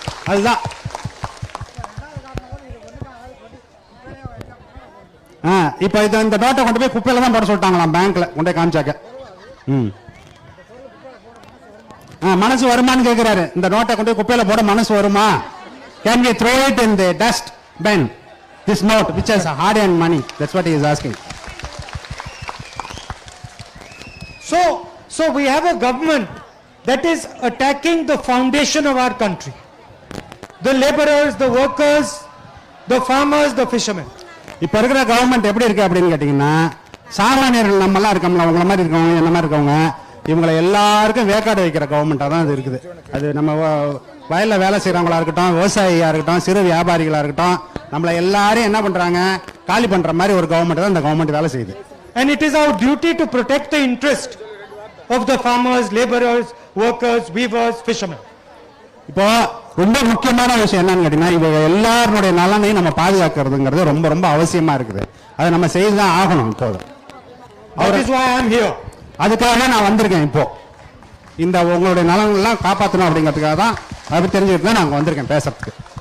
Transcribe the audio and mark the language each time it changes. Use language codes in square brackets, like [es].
[ta] அதுதான் இப்ப இந்த நோட்டை கொண்டு போய் குப்பையில தான் போட சொல்லிட்டாங்களாம், பேங்க்ல கொண்டு போய் காமிச்சாக்க. மனசு வருமான்னு கேக்குறாரு. இந்த நோட்டை கொண்டு போய் குப்பையில போட மனசு வருமா? [en] Can we throw it in the dust bin, this note which has hard earned money? That's what he is asking. So we have a government that is attacking the foundation of our country, the laborers, the workers, the farmers, the fishermen. [ta] இப்ப இருக்கிற government எப்படி இருக்கு அப்படின்னு கேட்டீங்கன்னா, சாமானியர்கள் நம்ம எல்லாம் இருக்கோம்ல, உங்கள மாதிரி இருக்கவங்க, என்ன மாதிரி இருக்கவங்க, இவங்களை எல்லாருக்கும் வேக்காடு வைக்கிற கவர்மெண்டா தான் அது இருக்குது. அது நம்ம வயல்ல வேலை செய்யறவங்களா இருக்கட்டும், விவசாயியா இருக்கட்டும், சிறு வியாபாரிகளா இருக்கட்டும், நம்மள எல்லாரும் என்ன பண்றாங்க, காலி பண்ற மாதிரி ஒரு கவர்மெண்ட் தான் இந்த கவர்மெண்ட் வேலை செய்யுது. [en] And it is our duty to protect the interest of the farmers, laborers, workers, weavers, fishermen. [ta] இப்போ ரொம்ப முக்கியமான விஷயம் என்னன்னு கேட்டீங்கன்னா, இவங்க எல்லாருடைய நலனையும் நம்ம பாதுகாக்கிறதுங்கிறது ரொம்ப ரொம்ப அவசியமா இருக்குது. அதை நம்ம செய்துதான் ஆகணும். இப்போது [en] That is why I am here. [ta] அதுக்காக நான் வந்திருக்கேன். இப்போ இந்த உங்களுடைய நலன்கள்லாம் காப்பாற்றணும் அப்படிங்கிறதுக்காக தான் அது தெரிஞ்சுக்கிட்டு தான் நாங்கள் வந்திருக்கேன் பேசுறதுக்கு.